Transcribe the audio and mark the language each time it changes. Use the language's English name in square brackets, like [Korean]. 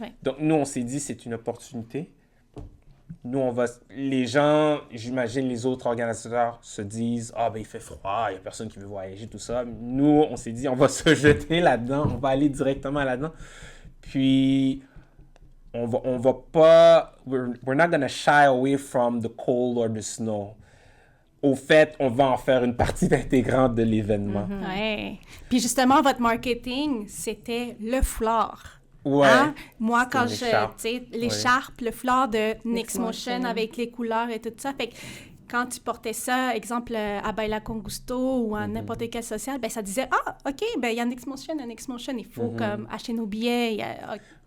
[French] Donc, nous, on s'est dit, c'est une opportunité. Nous, les gens, j'imagine les autres organisateurs se disent « Ah, ben il fait froid, il n'y a personne qui veut voyager, tout ça. » Nous, on s'est dit « On va se jeter là-dedans, on va aller directement là-dedans. » Puis, on va pas... [English] We're not gonna shy away from the cold or the snow. [French] Au fait, on va en faire une partie intégrante de l'événement. Ouais. Puis justement, votre marketing, c'était le foulard. Ouais. Hein? Moi, quand l'écharpe, le foulard de NixMotion avec les couleurs et tout ça. Fait que quand tu portais ça, exemple, à Baila Con Gusto ou à n'importe quel social, ben ça disait « Ah, OK, ben il y a NixMotion, il faut comme acheter nos billets. »